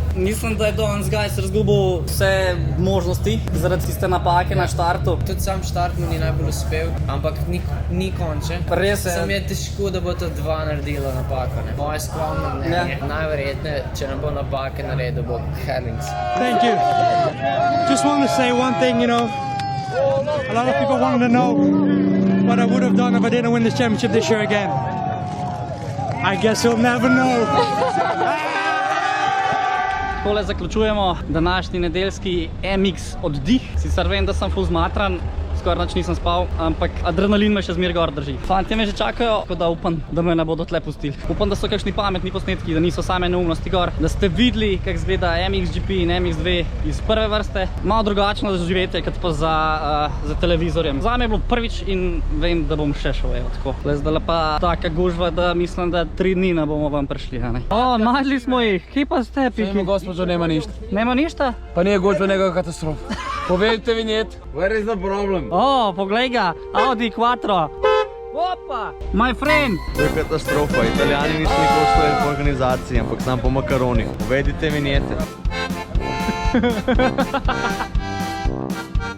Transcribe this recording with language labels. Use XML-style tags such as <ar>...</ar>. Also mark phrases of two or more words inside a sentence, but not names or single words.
<sl>Mislim, da je danes Gajs razgubil vse možnosti zaradi tiste napake na štartu. Tudi sam štart mu ni najbolj uspel, ampak ni konče. Res je. Sam je težko, da bo to 2 naredilo napako. Ne? Moje skromno mnenje. Najverjetneje, če ne bo napake naredil, bo Herlings.</sl> <en>Thank you. Just want to say one thing, you know. A lot of people want to know what I would have done if I didn't win this championship this year again. I guess we'll never know.</en> <sl>Takole zaključujemo današnji nedeljski MX oddih. Sicer vem, da sem ful zmatran, skoraj nič nisem spal, ampak adrenalin me še zmeraj gor drži. Fantje me že čakajo, tako da upam, da me ne bodo tle pustili. Upam, da so kakšni pametni posnetki, da niso same neumnosti gor, da ste videli, kako izgleda MXGP in MX2 iz prve vrste. Malo drugačno doživetje, kot pa za televizorjem. Zame je bilo prvič in vem, da bom še šel, evo tako. Zdaj pa taka gužva, da mislim, da 3 dni ne bomo vam prišli, a ne? O, najdli smo jih, kje pa ste, Piki?</sl> <hr>Gospođo, nema ništa. Nema ništa? Pa nije gužva, nego je katastrofa. Povedite vinjet.</hr> <en>Where is the problem?</en> <sl>O, poglej ga, Audi Quattro. Opa,</sl> <en>my friend.</en> <sl>To je katastrofa, Italijani niso nikoli stojili po organizaciji, ampak znam po makaronih.</sl> <hr>Uvedite vinjete.</hr>